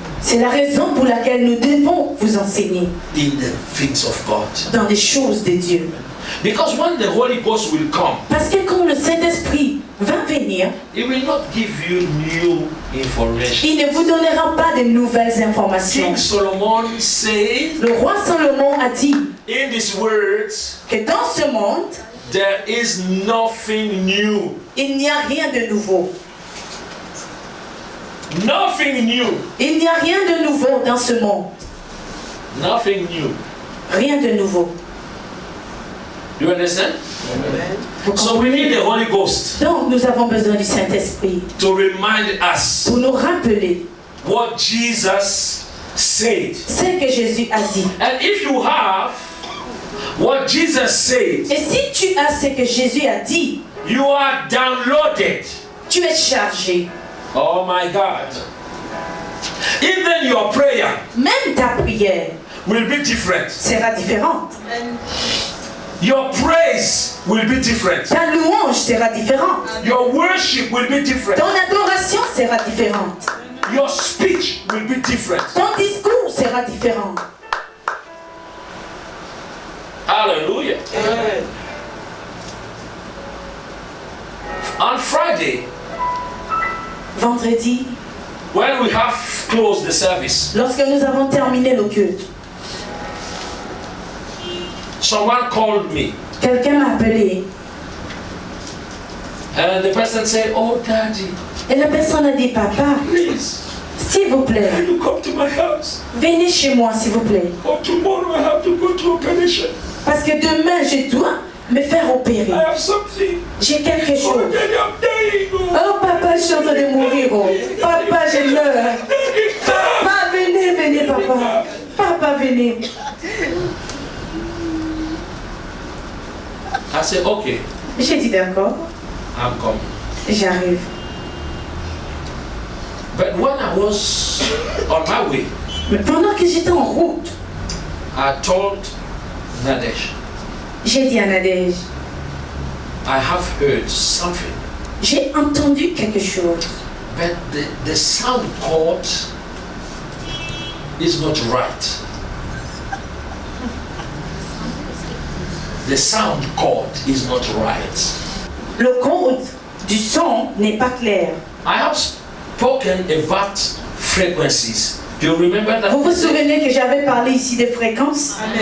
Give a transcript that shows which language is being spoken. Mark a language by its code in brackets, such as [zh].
[fr] C'est la raison pour laquelle nous devons vous enseigner [en] in the things of God. [fr] dans les choses de Dieu. [en] Because when the Holy Ghost will come, [fr] Parce que quand le Saint-Esprit va venir, [en] He will not give you new information. [fr] il ne vous donnera pas de nouvelles informations. [en] King Solomon said [fr] Le roi Salomon a dit [en] in these words, [fr] que dans ce monde, [en] there is nothing new. [fr] il n'y a rien de nouveau. [en] Nothing new. [fr] Il n'y a rien de nouveau dans ce monde. [en] Nothing new. [fr] Rien de nouveau. [en] Do you understand? [fr] Vous [en] So we need the Holy Ghost [fr] Donc nous avons besoin du Saint-Esprit [en] to remind us [fr] pour nous rappeler [en] what Jesus said. [fr] ce que Jésus a dit. [en] And if you have what Jesus said, [fr] Et si tu as ce que Jésus a dit, [en] you are downloaded. [fr] tu es chargé. [en] Oh my God. Even your prayer [fr] Même ta prière [en] will be different. [fr] sera différente. [en] Your praise will be different. [fr] Ta louange sera différente. [en] Your worship will be different. [fr] Ton adoration sera différente. [en] Your speech will be different. [fr] Ton discours sera différent. [en] Hallelujah. On Friday, [fr] Vendredi, [en] when we have closed the service, [fr] lorsque nous avons terminé le culte, [en] someone called me [fr] quelqu'un m'a appelé [en] and the person said, "Oh, Daddy, [fr] et la personne a dit, papa, [en] please, [fr] s'il vous plaît, [en] can you come to my house? [fr] venez chez moi s'il vous plaît. [en] Oh, tomorrow I have to go to operation. [fr] Parce que demain je dois me faire opérer. [en] I have something. [fr] J'ai quelque [en] Oh, [fr] chose. [en] Daddy, I'm dying. Oh, [fr] Oh papa, je suis en train de mourir. Oh. Papa, je meurs. [en] Daddy, [fr] Papa, venez, venez papa. Papa, venez. [en] I said, okay, [fr] J'ai dit d'accord, [en] I'm coming. [fr] j'arrive. [en] But when I was on my way, [fr] Mais pendant que j'étais en route, [en] I told Nadesh, [fr] j'ai dit à Nadège, [en] I have heard something, [fr] j'ai entendu quelque chose. [en] but the sound chord is not right. The sound chord is not right. [fr] Le code du son n'est pas clair. [en] I have spoken about frequencies. Do you remember that? [fr] Vous vous souvenez que j'avais parlé ici des fréquences?